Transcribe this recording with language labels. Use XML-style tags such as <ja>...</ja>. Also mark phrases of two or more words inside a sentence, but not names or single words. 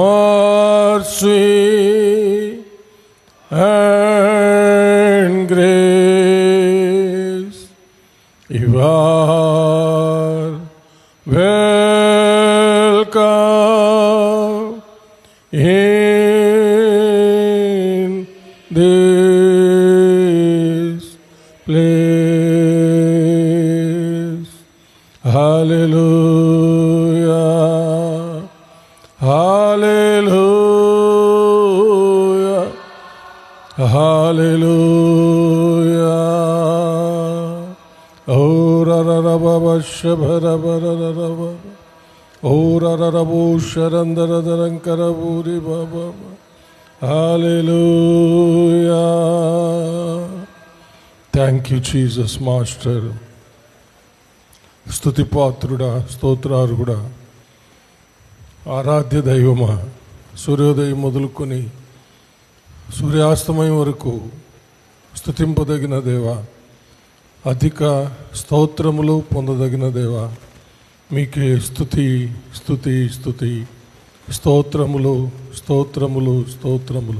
<en>mercy and grace, you are welcome in this place. Hallelujah, hallelujah, hallelujah. Oh, rarababa shabarababa. Oh, rarabu sharandaradarankarabuuri baba. Hallelujah. Thank you, Jesus, Master.</en> <te>స్తుతిపాత్రుడా, స్తోత్రార్హుడా, ఆరాధ్య దైవమా, సూర్యోదయం మొదలుకొని సూర్యాస్తమయం వరకు స్తుతింపదగిన దేవా, అధిక స్తోత్రములు పొందదగిన దేవా, మీకే స్తుతి స్తుతి స్తుతి, స్తోత్రములు స్తోత్రములు స్తోత్రములు.</te>